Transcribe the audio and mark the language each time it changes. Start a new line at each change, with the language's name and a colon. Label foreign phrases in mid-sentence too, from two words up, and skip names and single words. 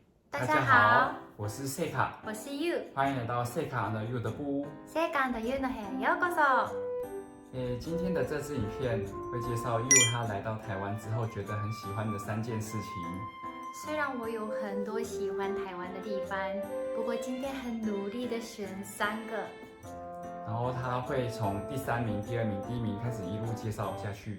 Chinese: 大家好，我是塞卡，我是 You。欢迎来到塞卡的 You 的部屋。
Japanese: 世界の You の部屋へようこそ。
Chinese: 今天的这支影片会介绍 You 他来到台湾之后觉得很喜欢的3件事情。虽然我有很多喜欢台湾的地方，不过今天很努力的选3个。然后他会从第3名、第2名、第1名开始一路介绍下去。